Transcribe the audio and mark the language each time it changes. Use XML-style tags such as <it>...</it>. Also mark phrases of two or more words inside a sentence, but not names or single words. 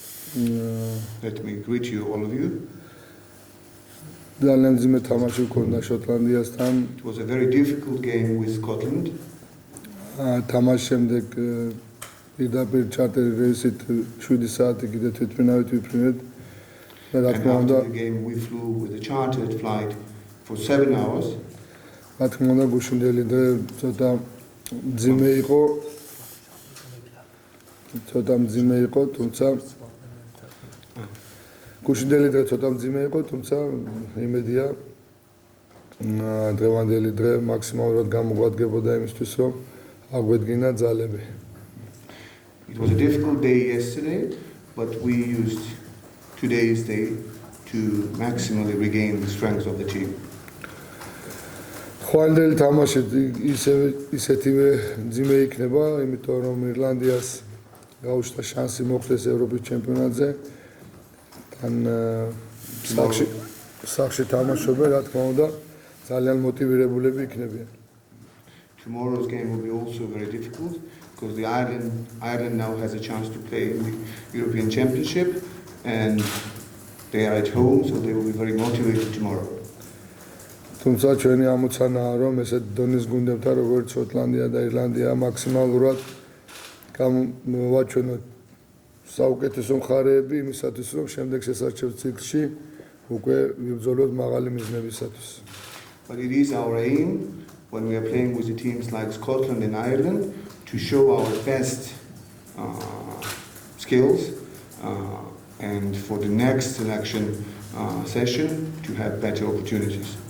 <en>Let me greet you, all of you.</en> <ka>ძალიან ძიმე თამაში ჰქონდა შოტლანდიასთან.</ka> <en>It was a very difficult game with Scotland.</en> <ka>თამაშის შემდეგ პირდაპირ ჩარტერი რეისით 7 საათი კიდე თვითმფრინავით ვიფრინეთ.</ka> <en>And after the game we flew with a chartered flight for 7 hours.</en> <ka>რა თქმა უნდა გუშინდელი დღე ცოტა ძიმე იყო, თუმცა გუშინდელი დღე ცოტა ძიმე იყო, თუმცა იმედია დღევანდელი დღე მაქსიმალურად გამოგვადგებოდა იმისთვის, რომ აგვედგინა ძალები.</ka> <en>It was a difficult day yesterday, but we used today's day to maximally regain the strength of the team.</en> <ka>ხვალინდელი თამაში ისეთივე ძიმე იქნება, იმიტომ რომ ირლანდიას გაუჩნდა შანსი მოხვდეს ევროპის ჩემპიონატზე. თან სახში თამაშობენ, რა თქმა უნდა, ძალიან მოტივირებულები იქნებიან.</ka> <en>Tomorrow's game will be also very difficult because the Ireland now has a chance to play in the European Championship and they are at home, so they will be very motivated tomorrow.</en> <ka>თუმცა ჩვენი ამოცანაა, რომ ესეთ დონის გუნდებთან, როგორც შოტლანდია და ირლანდია, მაქსიმალურად გამოვაჩვენოთ საუკეთესო მხარეები იმისათვის, რომ შემდეგ შესარჩევ ციკლში უკვე ვიბრძოლოთ მაღალი მიზნებისათვის.</ka> <en>But it is our aim when we are playing with the teams like Scotland and Ireland to show our best skills and for the next selection session to have better opportunities.</en>